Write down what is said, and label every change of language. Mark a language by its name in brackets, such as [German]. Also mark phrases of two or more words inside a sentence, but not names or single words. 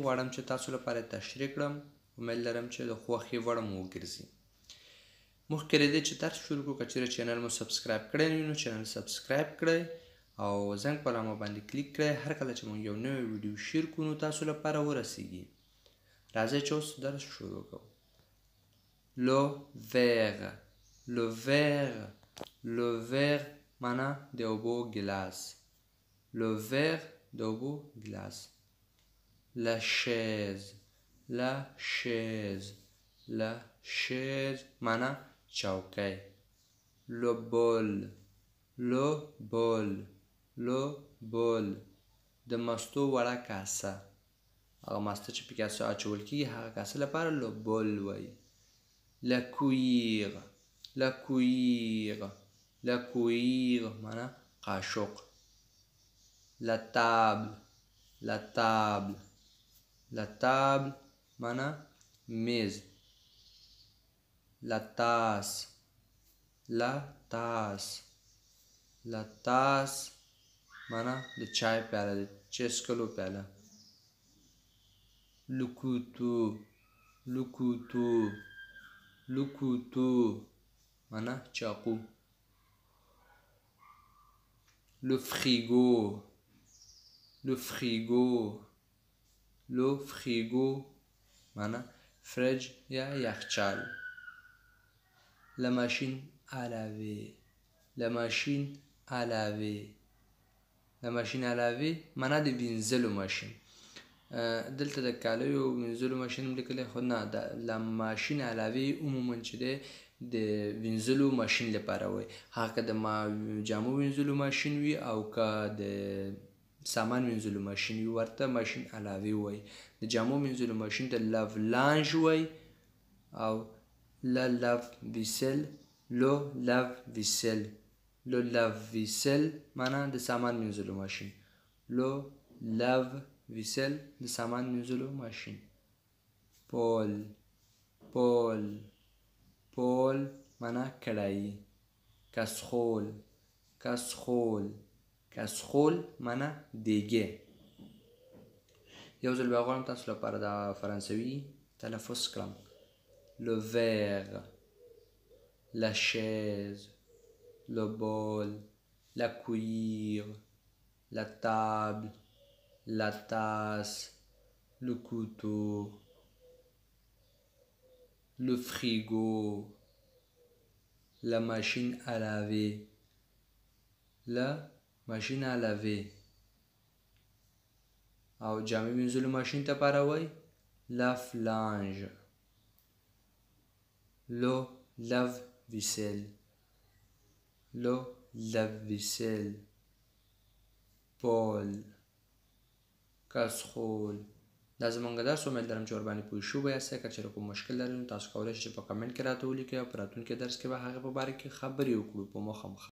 [Pashto] غواړم چې تاسو لپاره یې تشریح کړم. امید لرم چې د خوښې وړ مو وګرځي. مخکې له دې چې درس شروع کړو، که چېرې چینل مو سبسکرایب کړی نه وي نو چینل سبسکرایب کړئ او زنګ په علامه باندې کلیک کړئ. هر کله چې مونږ یو نوی ویډیو شیر کړو نو تاسو لپاره ورسیږي. راځئ چې اوس درس شروع کړو. [French] Le verre, le verre, le verre [Pashto] معنا د اوبو ګیلاس. [French] Le verre [Pashto] د اوبو ګیلاس. [French] La chaise, la chaise, la chaise [Pashto] معنا چوکۍ. [French] Le bol, le bol, le bol. [Pashto] د مستو وړه کاسه. هغه مسته چې په کاسه اچول کېږي هغه کاسه لپاره [French] le bol [Pashto] وایي. [French] La cuillère, la cuillère, la cuillère [Pashto] معنا قاشق. [French] La table, la table, la table [Pashto] معنا میز. [French] La tasse, la tasse, la tasse [Pashto] mana د چای پیاله، د چای څښلو پیاله. [French] Le couteau, le couteau, le couteau [Pashto] معنا چاقو. [French] Le frigo, le frigo, le frigo [Pashto] معنا فرج یا یخچال. [French] La machine à laver, la machine à laver, la machine à laver [Pashto] معنا د وینځلو ماشین. دلته د کالیو وینځلو ماشین هم لیکلی، خو نه، د [French] machine à laver [Pashto] عموما چې دی د وینځلو ماشین لپاره وایي. هغه که د جامو وینځلو ماشین وي او که د سامان وینځلو ماشین وي ورته [French] machine à laver [Pashto] وایي. د جامو وینځلو ماشین ته [French] lave-linge [Pashto] وایي او [French] la lave-vaisselle, le lave-vaisselle. le lave-vaisselle [Pashto] معنا د سامان وینځلو ماشین. [French] le lave-vaisselle [Pashto] د سامان وینځلو ماشین. [French] poêle, poêle, poêle [Pashto] معنا کړایي. [French] casserole, casserole, casserole [Pashto] معنا دیګې. یو ځل بیا غواړم تاسو لپاره د فرانسوي تلفظ کړم. [French] Le verre, la chaise, le bol, la cuillère, la table, la tasse, le couteau, le frigo, la machine à laver, la machine à laver. [Pashto] او جامې وینځلو ماشین ته پاره وایي [French] lave-linge. le lave-vaisselle, le lave-vaisselle. [Pashto] پول، کسخول. دا زموږ درس. امید لرم چې ورباندې پوه شوي یاستئ. که چېرې کوم مشکل لرئ نو تاسو کولی شئ چې په کمنټ کې راته ولیکئ او په راتلونکي درس کې به هغې په باره کې خبرې وکړو په مخامخ.